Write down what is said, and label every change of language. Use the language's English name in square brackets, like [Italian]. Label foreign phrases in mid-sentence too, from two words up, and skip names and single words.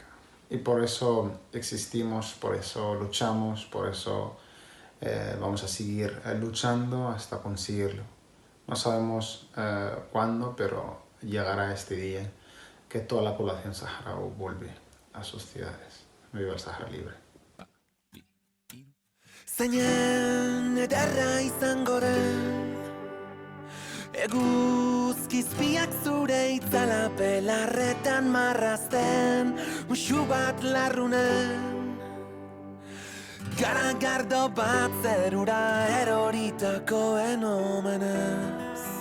[Spanish] Y por eso existimos, por eso luchamos, por eso vamos a seguir luchando hasta conseguirlo. No sabemos cuándo, pero llegará este día que toda la población saharaui vuelve a sus ciudades. Viva el Sahara libre. [Basque] Zeinen ederra izango den Eguzkizpiak zure itzala belarretan marrazten Musu bat larrunen Garagardo bat zerura eroritakoen omenez